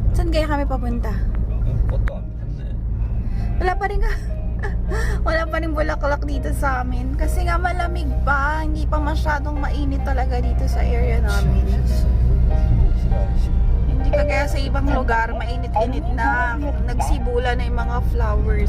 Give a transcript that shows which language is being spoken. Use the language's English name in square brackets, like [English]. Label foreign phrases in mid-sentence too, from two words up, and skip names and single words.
[Filipino] Saan kaya kami papunta? [Korean] 꽃도 안 폈네. [Filipino] Wala pa rin ka. Wala pa rin bulaklak dito sa amin. Kasi nga malamig pa. Hindi pa masyadong mainit talaga dito sa area namin. Hindi kagaya sa ibang lugar, mainit-init na. Nagsibula na yung mga flowers.